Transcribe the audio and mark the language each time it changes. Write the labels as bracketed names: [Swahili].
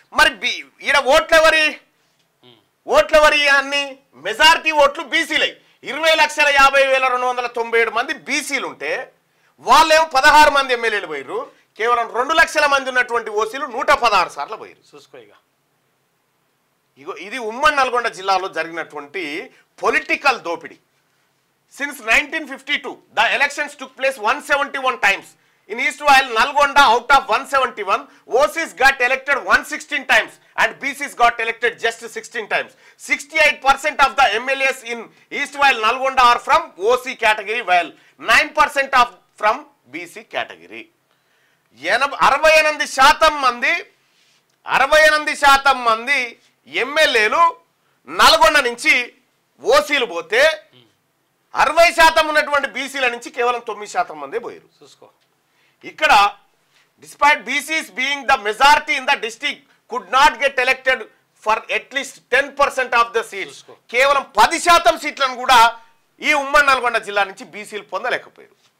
[Telugu] మరి ఈడ ఓట్లెవరి అన్ని మెజారిటీ ఓట్లు బీసీలై 20,50,297 మంది బీసీలు ఉంటే వాళ్ళేమో 16 మంది ఎమ్మెల్యేలు పోయిర్రు. కేవలం 2 లక్షల మంది ఉన్నటువంటి ఓసీలు 116 సార్లు పోయిరు. చూసుకోయిగా ఇగో ఇది ఉమ్మడి నల్గొండ జిల్లాలో జరిగినటువంటి పొలిటికల్ దోపిడీ. [English] Since 1952 the elections took place 171 times. In East While Nalgonda, out of 171, OCs got elected 116 times and BCs got elected just 16 times. 68% of the MLAs in East While Nalgonda are from OC category, while 9% of from BC category. [Telugu] 68% మంది ఎమ్మెల్యేలు నల్గొండ నుంచి ఓసీలు పోతే 60% ఉన్నటువంటి బీసీల నుంచి కేవలం 9% మందే పోయారు. చూసుకో ఇక్కడ [English] despite BCs being the majority in the district could not get elected for at least 10% of the seats. [Telugu] కేవలం 10% సీట్లను కూడా ఈ ఉమ్మడి నల్గొండ జిల్లా నుంచి బీసీలు పొందలేకపోయారు.